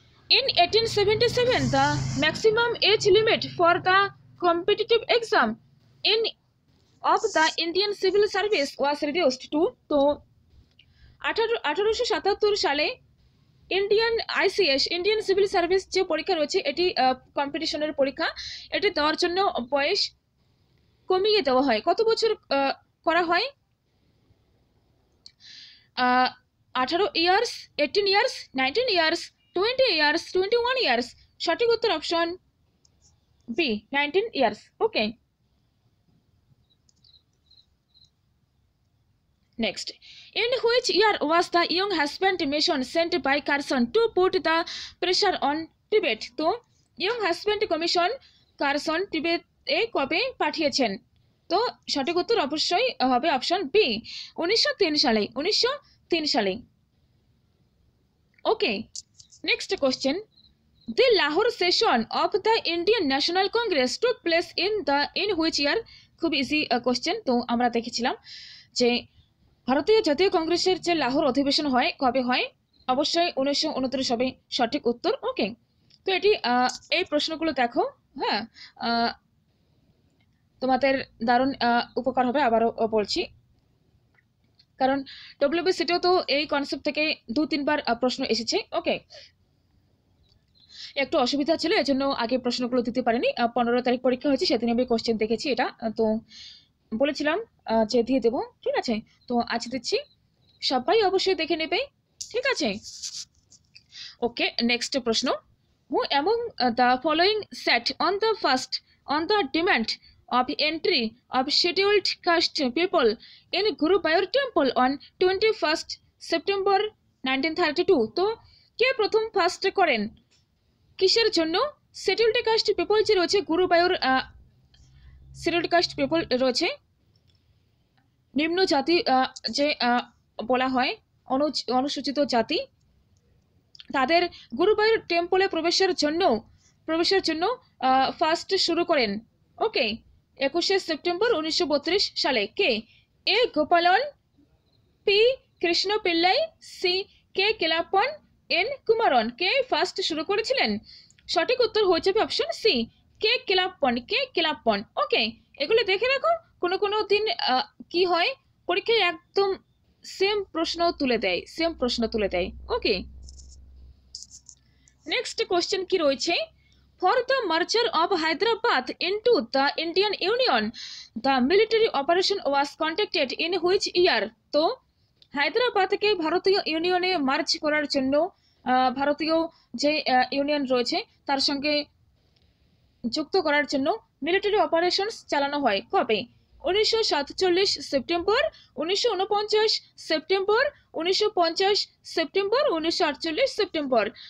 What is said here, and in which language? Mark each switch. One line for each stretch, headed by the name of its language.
English: In 1877, the maximum age limit for the competitive exam in of the Indian civil service was reduced to
Bangla: 1877 সালে Indian ICS Indian civil service যে পরীক্ষা রয়েছে এটি কম্পিটিশনের পরীক্ষা, এটি দেওয়ার জন্য বয়স কমিয়ে দেওয়া হয়। কত বছর করা হয়?
English: 18 years, 18 years, 19 years, 20 years, 21 years.
Bangla: সঠিক উত্তর option B, 19 years.
English: Okay, next, in which year was the young husband mission sent by Carson to put the pressure on Tibet?
Bangla: তো young husband commission কারসন টিবেটে কবে পাঠিয়েছেন? তো সঠিক উত্তর অবশ্যই হবে অপশন বি, 1903 সালে, 1903 সালে।
English: Okay, next question, the Lahore session of the Indian National Congress took place in which year?
Bangla: খুব ইজি কোশ্চেন। তো আমরা দেখেছিলাম যে ভারতীয় জাতীয় কংগ্রেসের যে লাহোর অধিবেশন হয় কবে হয়? অবশ্যই 1929 হবে সঠিক উত্তর। ওকে, তো এটি এই প্রশ্নগুলো দেখো, হ্যাঁ, তোমাদের দারুণ উপকার হবে। আবারও বলছি, কারণ ডব্লিউবিসিটিও তো এই কনসেপ্ট থেকে 2-3 বার প্রশ্ন এসেছে। ওকে, একটু অসুবিধা ছিল, এজন্য আগে প্রশ্নগুলো দিতে পারিনি। 15 তারিখ পরীক্ষা হয়েছে, সেদিন আমি কোশ্চেন দেখেছি, এটা তো বলেছিলাম যে দিয়ে দেবো, ঠিক আছে? তো আজ দিচ্ছি, সবাই অবশ্যই দেখে নেবে, ঠিক আছে?
English: Okay, next প্রশ্ন, who among the following set on the demand of entry of scheduled caste people in Gurubayur temple on 21st September 1932?
Bangla: তো কে প্রথম ফার্স্ট করেন কিসের জন্য? শিডিউল্ড কাস্ট পিপল যে রয়েছে গুরুবায়ুর, শিডিউল্ড কাস্ট পিপল রয়েছে, নিম্ন জাতি যে বলা হয়, অনুসূচিত জাতি, তাদের গুরুবায়ুর টেম্পলে প্রবেশের জন্য ফার্স্ট শুরু করেন। ওকে, 21শে সেপ্টেম্বর 1932 সালে। কে? এ গোপালন, P Krishna Pillay, C K কেলাপন, N Kumaran. কে ফার্স্ট শুরু করেছিলেন? সঠিক উত্তর হয়ে যাবে অপশন সি, কে কেলাপন, কে কেলাপন। ওকে, এগুলো দেখে রাখো, কোনো দিন কি হয় পরীক্ষায় একদম সেম প্রশ্ন তুলে দেয়। ওকে, নেক্সট কোশ্চেন কি রয়েছে?
English: For the merger of Hyderabad into the Indian Union, the military operation was conducted in which year?
Bangla: তো হায়দ্রাবাদকে ভারতীয় ইউনিয়নে মার্জ করার জন্য ভারতীয় যে ইউনিয়ন রয়েছে তার সঙ্গে যুক্ত করার জন্য মিলিটারি অপারেশনস চালানো হয় কবে? 1947 সেপ্টেম্বর, 1949 সেপ্টেম্বর, 1950 সেপ্টেম্বর, 1948 সেপ্টেম্বর।